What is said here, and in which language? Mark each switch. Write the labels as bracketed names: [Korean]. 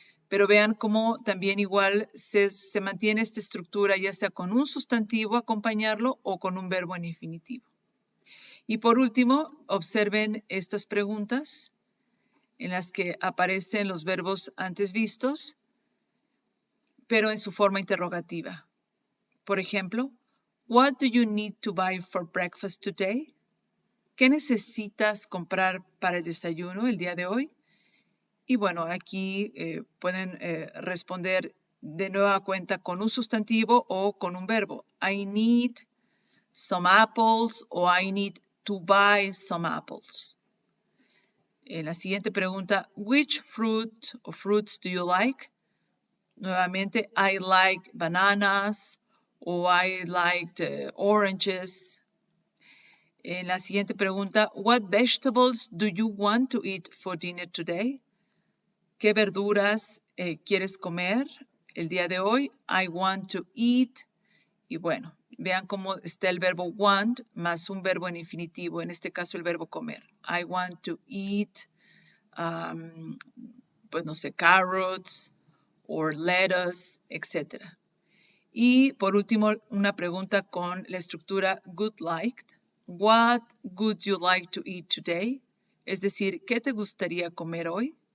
[Spanish] Pero vean cómo también igual se mantiene esta estructura, ya sea con un sustantivo acompañarlo o con un verbo en infinitivo. Y por último, observen estas preguntas en las que aparecen los verbos antes vistos, pero en su forma interrogativa. [English] Por ejemplo, what do you need to buy for breakfast today? [Spanish] ¿Qué necesitas comprar para el desayuno el día de hoy? Y bueno, aquí pueden responder de nueva cuenta con un sustantivo o con un verbo. [English] I need some apples o I need to buy some apples. En la siguiente pregunta, which fruit or fruits do you like? Nuevamente, I like bananas o I liked oranges. En la siguiente pregunta, what vegetables do you want to eat for dinner today? [Spanish] ¿Qué verduras quieres comer el día de hoy? I want to eat. Y bueno, vean cómo está el verbo want más un verbo en infinitivo, en este caso el verbo comer. [English] I want to eat, pues no sé, carrots or lettuce, etc. [Spanish] Y por último, una pregunta con la estructura good liked. [English] What would you like to eat today? [Spanish] Es decir, ¿qué te gustaría comer hoy?